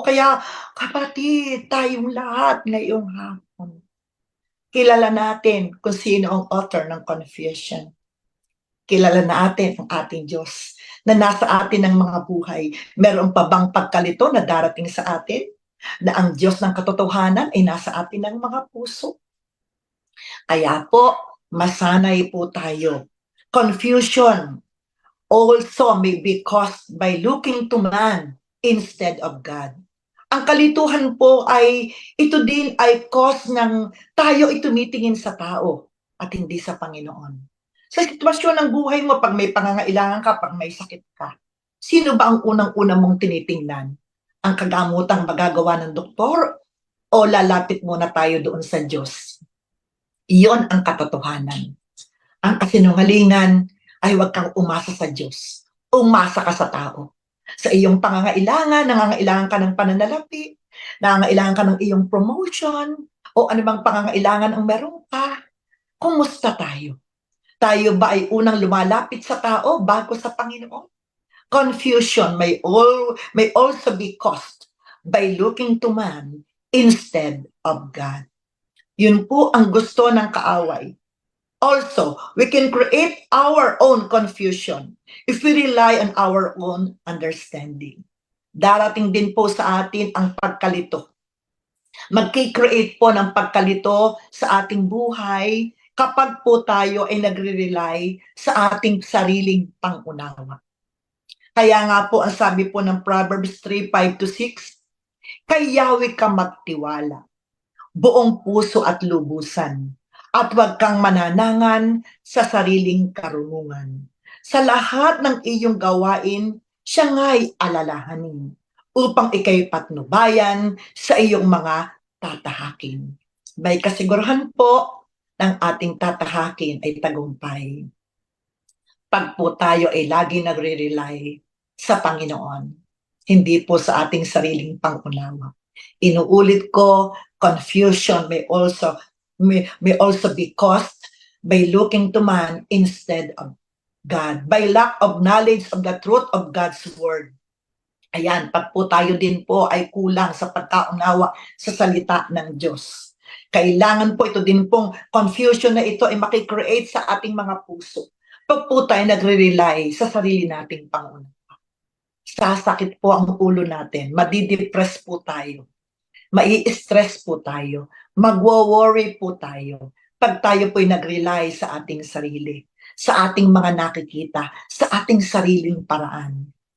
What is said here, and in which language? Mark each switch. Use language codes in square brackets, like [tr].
[tl] Kaya kapatid, tayong lahat ngayong hapon, kilala natin kung sino ang author ng confusion. kilala natin ang ating Diyos na nasa atin ng mga buhay. Meron pa bang pagkalito na darating sa atin? Na ang Diyos ng katotohanan ay nasa atin ng mga puso. Kaya po, masanay po tayo. [en] Confusion also may be caused by looking to man instead of God. [tl] Ang kalituhan po ay, ito din ay cause ng tayo ay tumitingin sa tao at hindi sa Panginoon. Sa sitwasyon ng buhay mo, pag may pangangailangan ka, pag may sakit ka, sino ba ang unang-unang mong tinitingnan? Ang kagamutang magagawa ng doktor o lalapit muna tayo doon sa Diyos? Iyon ang katotohanan. Ang kasinungalingan ay huwag kang umasa sa Diyos. Umasa ka sa tao. Sa iyong pangangailangan, nangangailangan ka ng pananalapi, nangangailangan ka ng iyong promotion, o anumang pangangailangan ang meron ka, kumusta tayo? Tayo ba ay unang lumalapit sa tao bago sa Panginoon? [en] Confusion may also be caused by looking to man instead of God. [tl] Yun po ang gusto ng kaaway. [en] Also, we can create our own confusion if we rely on our own understanding. [tl] Darating din po sa atin ang pagkalito. Mag-create po ng pagkalito sa ating buhay kapag po tayo ay nagre-rely sa ating sariling pangunawa. Kaya nga po ang sabi po ng Proverbs 3:5-6, kay Yahweh ka magtiwala, buong puso at lubusan, at huwag kang mananangan sa sariling karunungan. Sa lahat ng iyong gawain, siya nga'y alalahanin, upang ikay patnubayan sa iyong mga tatahakin. May kasiguruhan po ng ating tatahakin ay tagumpay. Pag po tayo ay lagi nagre-rely sa Panginoon, hindi po sa ating sariling pangunawa. Inuulit ko, [en] confusion may also be caused by looking to man instead of God, by lack of knowledge of the truth of God's word. [tl] Ayan, pag po tayo din po ay kulang sa pagkaunawa sa salita ng Diyos. Kailangan po ito din pong confusion na ito ay makikreate sa ating mga puso. Pag po tayo nagre-rely sa sarili nating pangunawa, sasakit po ang ulo natin, madidepress po tayo, mai-stress po tayo, magwo-worry po tayo, pag tayo po'y nag-rely sa ating sarili, sa ating mga nakikita, sa ating sariling paraan.